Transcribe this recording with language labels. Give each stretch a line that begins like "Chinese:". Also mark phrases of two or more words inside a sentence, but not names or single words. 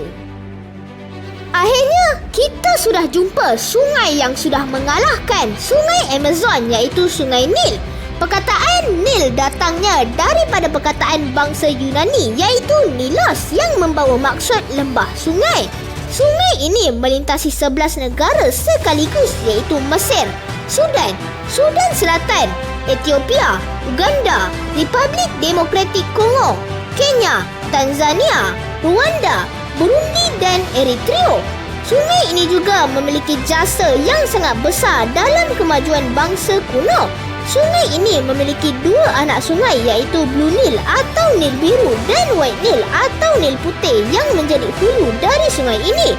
Malay: Akhirnya, kita sudah jumpa sungai yang sudah mengalahkan sungai Amazon iaitu sungai Nil. Perkataan Nil datangnya daripada perkataan bangsa Yunani iaitu Nilos yang membawa maksud lembah sungai. Sungai ini melintasi 11 negara sekaligus iaitu Mesir, Sudan, Sudan Selatan, Ethiopia, Uganda, Republik Demokratik Kongo, Kenya, Tanzania, Rwanda, Burundi dan Eritrea. Sungai ini juga memiliki jasa yang sangat besar dalam kemajuan bangsa kuno. Sungai ini memiliki 2 anak sungai iaitu Blue Nile atau Nil Biru dan White Nile atau Nil Putih yang menjadi hulu dari sungai ini.